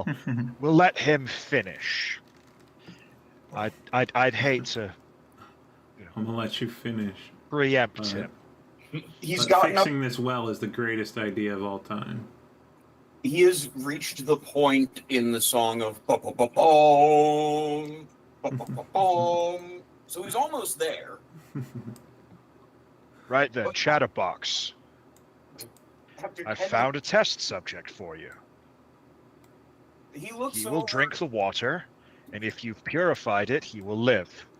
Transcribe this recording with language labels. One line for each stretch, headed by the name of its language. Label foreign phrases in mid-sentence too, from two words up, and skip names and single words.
English: We'll let him finish. I'd hate to, I'm gonna let you finish. preempt him. He's But gotten up. fixing this well is the greatest idea of all time. He has reached the point in the song of ba-ba-ba-boom, ba-ba-ba-boom. So he's almost there. Right then, Chatterbox. After I 10 found a test subject for you. He looks He over, will drink the water, and if you've purified it, he will live.